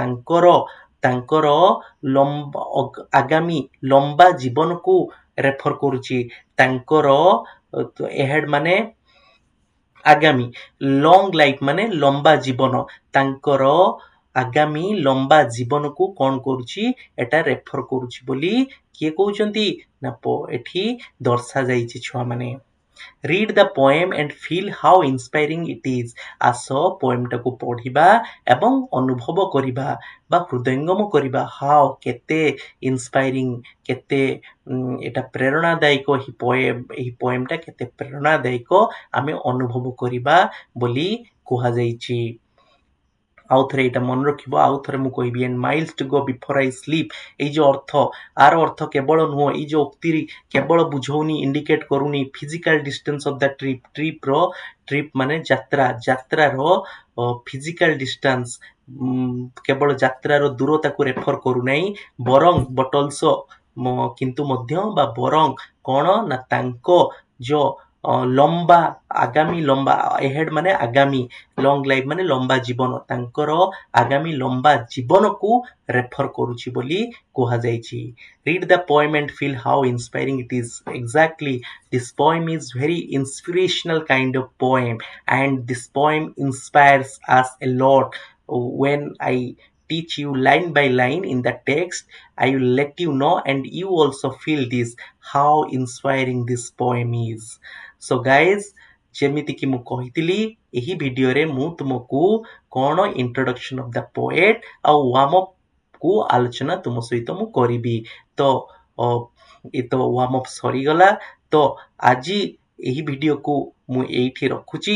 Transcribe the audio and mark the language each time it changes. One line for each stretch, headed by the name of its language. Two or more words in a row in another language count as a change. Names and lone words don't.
Odia: ତାଙ୍କର ଆଗାମୀ ଲମ୍ବା ଜୀବନକୁ ରେଫର କରୁଛି ତାଙ୍କର ଏହେଡ ମାନେ ଆଗାମୀ
English: long life
Odia: ମାନେ ଲମ୍ବା ଜୀବନ ତାଙ୍କର ଆଗାମୀ ଲମ୍ବା ଜୀବନକୁ କଣ କରୁଛି ଏଟା ରେଫର କରୁଛି ବୋଲି କିଏ କହୁଛନ୍ତି ନା ଏଠି ଦର୍ଶା ଯାଇଛି ଛୁଆ ମାନେ
English: read the poem and feel how inspiring it is
Odia: ଆସ ପୋଏମଟାକୁ ପଢିବା ଏବଂ ଅନୁଭବ କରିବା ବା ହୃଦୟଙ୍ଗମ କରିବା ହାଉ କେତେ ଇନ୍ସପାଇରିଂ କେତେ ଏଟା ପ୍ରେରଣାଦାୟକ ଏହି ପୋଏମଟା କେତେ ପ୍ରେରଣାଦାୟକ ଆମେ ଅନୁଭବ କରିବା ବୋଲି କୁହାଯାଇଛି ଆଉ ଥରେ ଏଇଟା ମନେ ରଖିବ ଆଉ ଥରେ ମୁଁ କହିବି
English: and miles to go before I sleep
Odia: ଏଇ ଯୋଉ ଆର ଅର୍ଥ କେବଳ ନୁହଁ ଏଇ ଯୋଉ ଉକ୍ତି କେବଳ ବୁଝଉନି ଇଣ୍ଡିକେଟ କରୁନି
English: physical distance of the
Odia: ଟ୍ରିପ ମାନେ ଯାତ୍ରାର
English: physical distance
Odia: କେବଳ ଯାତ୍ରାର ଦୂରତାକୁ ରେଫର କରୁନାହିଁ ବରଂ
English: but also
Odia: କିନ୍ତୁ ମଧ୍ୟ ବା ବରଂ କ'ଣ ନା ତାଙ୍କ ଯୋ ଲମ୍ବା ଆଗାମୀ ଲମ୍ବା ଏହେଡ୍ ମାନେ ଆଗାମୀ
English: long life
Odia: ମାନେ ଲମ୍ବା ଜୀବନ ତାଙ୍କର ଆଗାମୀ ଲମ୍ବା ଜୀବନକୁ ରେଫର କରୁଛି ବୋଲି କୁହାଯାଇଛି।
English: Read the poem and feel how inspiring it is. Exactly, this poem is very inspirational kind of poem, and this poem inspires us a lot. When I teach you line by line in the text, I will let you know and you also feel this how inspiring this poem is. So guys,
Odia: ଯେମିତିକି ମୁଁ କହିଥିଲି ଏହି ଭିଡ଼ିଓରେ ମୁଁ ତୁମକୁ କ'ଣ
English: introduction of the poet
Odia: ଆଉ
English: warm up
Odia: କୁ ଆଲୋଚନା ତୁମ ସହିତ ମୁଁ କରିବି। ତ ଏ ତ
English: warm up
Odia: ସରିଗଲା। ତ ଆଜି ଏହି ଭିଡ଼ିଓକୁ ମୁଁ ଏଇଠି ରଖୁଛି।